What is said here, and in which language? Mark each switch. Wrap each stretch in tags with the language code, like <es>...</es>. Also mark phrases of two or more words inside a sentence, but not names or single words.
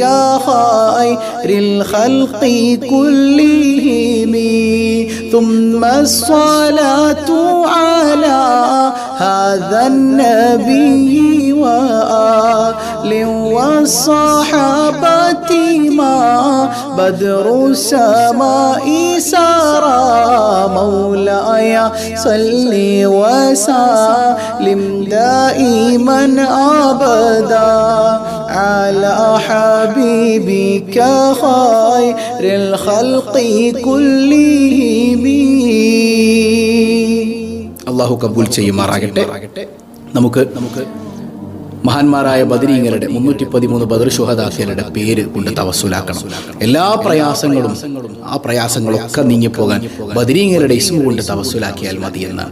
<ar>خير الخلق كلهم ثم الصلاة على هذا النبي وآل والصحابة ما بدر السماء سرى مولاي صل وسلم دائما أبدا على حبيبك خير الخلق كلهم.</ar> <ml>അള്ളാഹു കബൂൽ ചെയ്യുമാറാകട്ടെ. നമുക്ക് മഹാന്മാരായ ബദരീങ്ങളുടെ 313 ബദർ ശുഹദാക്കളുടെ പേര് കൊണ്ട് തവസ്സുലാക്കണം. എല്ലാ പ്രയാസങ്ങളും ആ പ്രയാസങ്ങളൊക്കെ നീങ്ങിപ്പോകാൻ ബദരീങ്ങളുടെ ഇസ്മ കൊണ്ട് തവസ്സുലാക്കിയാൽ മതി എന്നാണ്.</ml>